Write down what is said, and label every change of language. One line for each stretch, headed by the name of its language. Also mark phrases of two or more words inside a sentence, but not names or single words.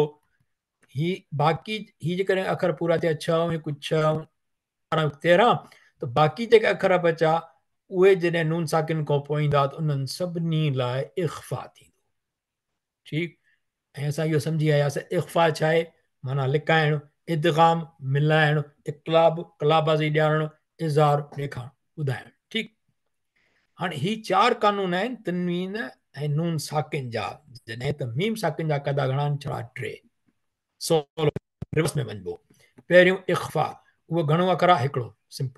Sindhi: ही बाक़ी ही जेकॾहिं अखर पूरा थिया 6 हिकु 6 13, त बाक़ी जेके अखर बचा उहे जॾहिं नून साकिन खां पोइ ईंदा त उन्हनि सभिनी लाइ इख़्फ़ा थींदो। ठीकु। ऐं असां इहो सम्झी आयासीं इख़्फ़ा छा आहे, माना लिकाइणु, इदगाम मिलाइणु, इक़लाब कलाबाज़ी ॾियारणु, इज़हार ॾेखारणु, ॿुधाइणु। ठीकु। हाणे ही 4 कानून आहिनि तनवीन ऐं नून साकिन जा। जॾहिं त मीम साकिन जा क़ाइदा घणा आहिनि? 4 सोलो रिवर्स में वञिबो। पहिरियों इख़्फ़ा, उहो घणो अखर आहे? हिकिड़ो, सिंपल।